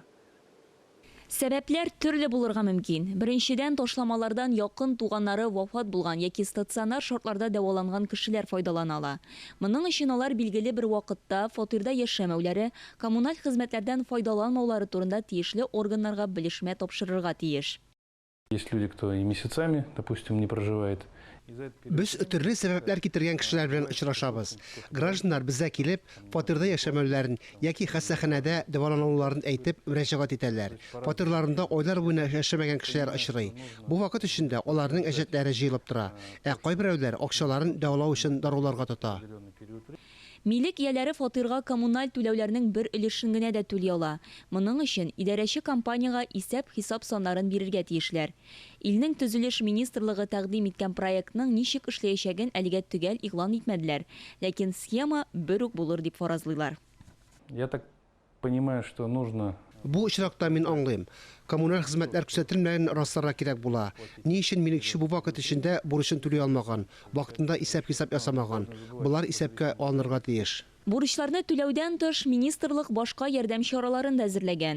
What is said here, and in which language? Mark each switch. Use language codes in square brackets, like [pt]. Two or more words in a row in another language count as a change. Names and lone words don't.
[tt] Сәбәпләр төрле булырга мөмкин. Беренчедән, ташламалардан якын туганнары вафат булган яки стационар шартларда дәваланган кешеләр файдалана ала. Моның өчен алар билгеле бер вакытта фатирда яшәмәүләре, коммуналь хезмәтләрдән файдаланмаулары турында тиешле органнарга белешмә тапшырырга тиеш. [ru] Есть люди, кто и месяцами, допустим, не проживает. [tt] Без төрле сәбәпләр китергән кешеләр белән очрашабыз. Гражданнар безгә килеп, фатирда яшәмәүләрен яки хастаханәдә дәвалануларын әйтеп мөрәҗәгать итәләр. Фатирларында айлар буена яшәмәгән кешеләр очрый. Бу вакыт эчендә аларның әҗәтләре җыелып тора. Кайберәүләр акчаларын дәвалау өчен даруларга тота. Милек ияләре фатирга коммуналь түләүләрнең бер өлешен генә дә түли ала. Моның өчен идарәче компанияга исәп-хисап саннарын бирергә тиешләр. Илнең төзелеш министрлыгы тәкъдим иткән проектның ничек эшләячәген әлегә төгәл игълан итмәделәр. Ләкин схема бер үк булыр дип фаразлыйлар. [ru] Я так понимаю, что нужно... [tt] Бу очракта мин аңлыйм. Коммуналь хезмәтләр күрсәтелмәгән расларга кирәк була. Ни өчен милекче бу вакыт эчендә бурычын түли алмаган, вакытында исәп-хисап ясамаган. Булар исәпкә алынырга тиеш. Бурычларны түләүдән тыш министрлык башка ярдәм чараларын да әзерләгән.